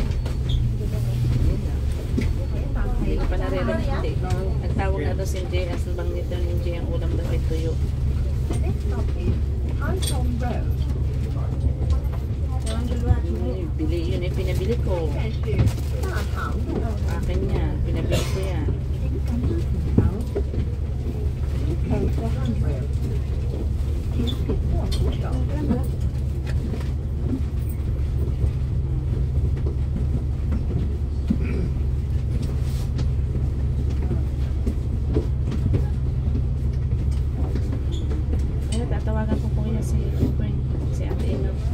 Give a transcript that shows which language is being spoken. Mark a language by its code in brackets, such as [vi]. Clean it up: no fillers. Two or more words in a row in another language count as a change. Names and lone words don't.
[tl] Yun lang. Hindi ko pa naririnig, hindi. Nagtawag na daw si MJ as banggit daw ni MJ ang ulam daw ay tuyo. [en] Next stop is Haichong Road. [tl] Bili yun eh, pinabili ko. [zh] 现在是大塘路。 [tl] Akin yan, pinabili ko yan. [zh] 请赶紧条。 [en] Take the handrail. [zh] 请紧握扶手。 [tl] Ay, tatawagan ko po kuya si Ate Ino.